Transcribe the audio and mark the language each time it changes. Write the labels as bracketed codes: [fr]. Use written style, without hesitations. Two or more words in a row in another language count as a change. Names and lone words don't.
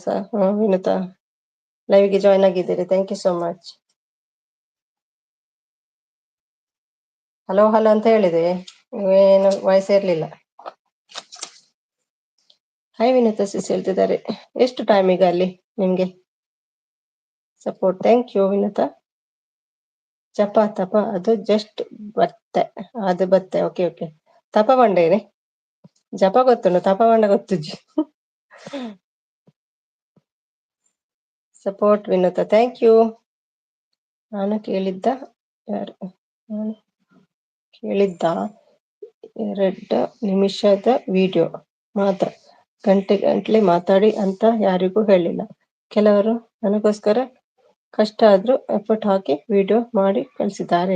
[kn] ವಿನುತಾ ಲೈವ್ಗೆ ಜಾಯ್ನ್ ಆಗಿದ್ದೀರಿ, [en] Thank you so much. [kn] ಹಲೋ ಹಲೋ ಅಂತ ಹೇಳಿದೆ, ಏನು ವಾಯ್ಸ್ ಇರ್ಲಿಲ್ಲ. ಹಾಯ್ ವಿನುತಾ ಸಿಸ್ ಹೇಳ್ತಿದ್ದಾರೆ. ಎಷ್ಟು ಟೈಮ್ ಈಗ ಅಲ್ಲಿ ನಿಮ್ಗೆ ಸಪೋರ್ಟ್? [en] Thank you [kn] ವಿನುತಾ. [tcy] ಜಪ ತಪ ಅದು ಜಸ್ಟ್ ಬತ್ತೆ, ಅದು ಬತ್ತೆ. [en] okay okay, [tcy] ತಪ ಬಂಡೇನೆ ಜಪ ಗೊತ್ತುಂಡು, ತಪ ಬಂಡ ಗೊತ್ತುಜ್ಜಿ. [kn] ಸಪೋರ್ಟ್ ವಿನುತಾ, [en] Thank you. [kn] ನಾನು ಕೇಳಿದ್ದ 2 ನಿಮಿಷದ ವಿಡಿಯೋ ಮಾತ್ರ, ಗಂಟೆ ಮಾತಾಡಿ ಅಂತ ಯಾರಿಗೂ ಹೇಳಿಲ್ಲ. ಕೆಲವರು ನನಗೋಸ್ಕರ ಕಷ್ಟ ಆದ್ರೂ ಎಫರ್ಟ್ ಹಾಕಿ ವಿಡಿಯೋ ಮಾಡಿ ಕಳಿಸಿದ್ದಾರೆ.